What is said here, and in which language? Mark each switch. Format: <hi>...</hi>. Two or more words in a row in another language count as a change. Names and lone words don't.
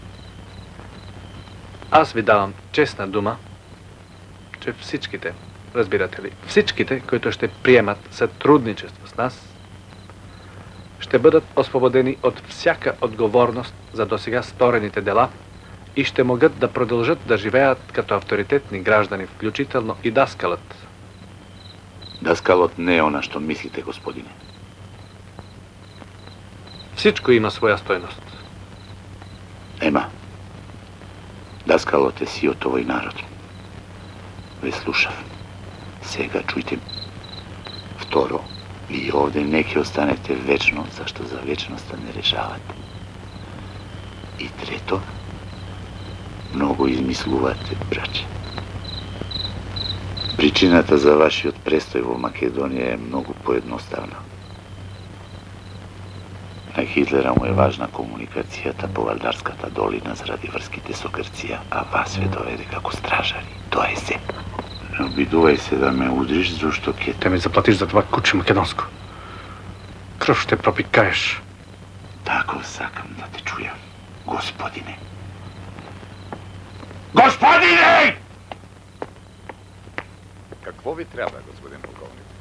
<bg>Аз ви давам честна дума, че всичките, разбирате ли, всичките, които ще приемат сътрудничество с нас, ще бъдат освободени от всяка отговорност за досега сторените дела и ще могат да продължат да живеят като авторитетни граждани, включително и даскалът.</bg> <mk>Даскалот не е она што мислите, господине.</mk> <bg>Всичко има своя стойност.</bg> <mk>Нема. Даскалот е сиот овој народ. Ве слушав. Сега чујте. Второ, вие овде не ќе останете вечно, зашто за вечноста не решавате. И трето, многу измислувате, браче. Причината за вашиот престој во Македонија е многу поедноставна. На Хитлера му е важна комуникацијата по Вардарската долина заради врските со Грција, а вас ве доведе како стражари. Тоа е се. Не обидувај се да ме удриш, зашто ќе</mk> <bg>Те ми заплатиш за това куче македонско. Кръв ще пропикаеш.</bg> <mk>Тако сакам да те чујам, господине. Господине!</mk> <bg>Какво ви трябва, господин полковник?</bg>